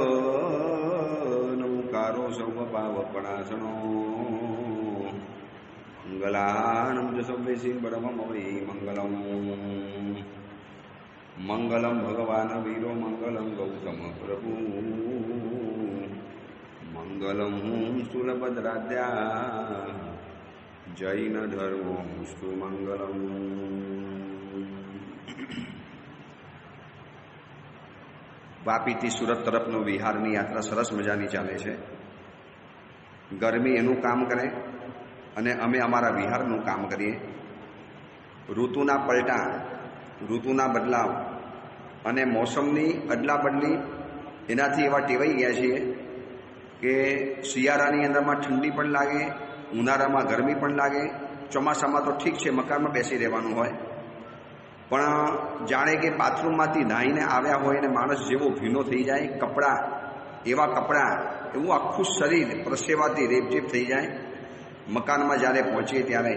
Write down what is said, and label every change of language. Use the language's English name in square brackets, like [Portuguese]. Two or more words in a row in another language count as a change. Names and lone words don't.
[Prakrit languages] नमुकारो सौवपावपणासनो मंगलानं च सव्येसिं परममवै मंगलम् मंगलम भगवान वीरो मंगलम गौतम प्रभु मंगलम स्थूलभद्राद्या जैन धर्मोस्तु मंगलम। [Gujarati] વાપીથી સુરત તરફનો વિહારની યાત્રા સરસ મજાની ચાલે છે. ગરમી એનું કામ કરે અને અમે અમારા વિહારનું કામ કરીએ. ઋતુના પલટા, ઋતુના બદલાવ અને મોસમની અદલા બદલી એનાથી એવા ટેવાઈ ગયા છીએ કે શિયાળાની અંદરમાં ઠંડી પણ લાગે, ઉનાળામાં ગરમી પણ લાગે, ચોમાસામાં તો ઠીક છે મકાનમાં બેસી રહેવાનું હોય, પણ જાણે કે બાથરૂમમાંથી નાહીને આવ્યા હોય અને માણસ જેવો ભીનો થઈ જાય, કપડાં એવા કપડાં, એવું આખું શરીર પરસેવાથી રેપઝેપ થઈ જાય મકાનમાં જ્યારે પહોંચીએ ત્યારે.